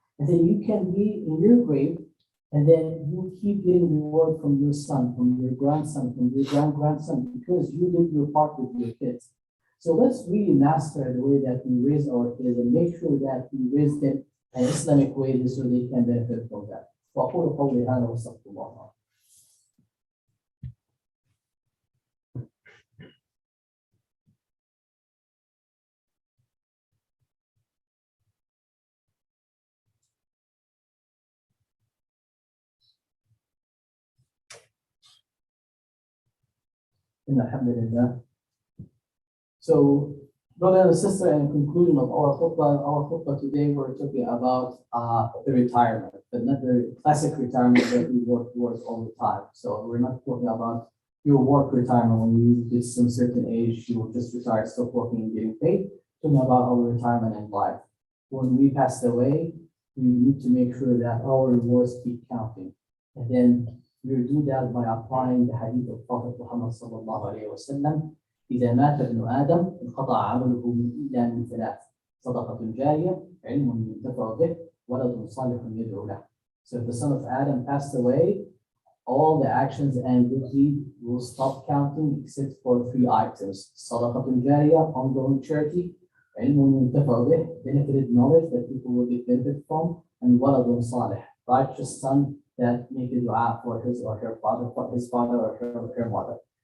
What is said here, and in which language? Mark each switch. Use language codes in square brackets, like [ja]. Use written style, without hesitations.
[en] And then you can be in your grave, and then you keep getting reward from your son, from your grandson, from your grandson, because you did your part with your kids. So let's really master the way that we raise our kids and make sure that we raise them in an Islamic way so they can benefit from that. [ar] وأقول قولي هذا وأستغفر الله. Alhamdulillah. [en] So, brother and sister, in conclusion of our khutbah today, we're talking about the retirement, but not the classic retirement that we work towards all the time. So we're not talking about your work retirement when you get some certain age, you will just retire, stop working and getting paid. Talking about our retirement in life. When we pass away, we need to make sure that our rewards keep counting. And then we do that by applying the hadith of Prophet Muhammad sallallahu alayhi wa sallam. [ar] إذا مات ابن آدم انقطع عمله إلا من ثلاث صدقة جارية علم ينتفع به ولد صالح يدعو له. [en] So if the son of Adam passed away, all the actions and good deeds will stop counting except for 3 items. [ar] صدقة جارية, [en] ongoing charity, [ar] علم ينتفع به, [en] benefited knowledge that people will get benefit from, and [ar] ولد صالح, [en] righteous son that make a dua for his or her father, for his father or her mother.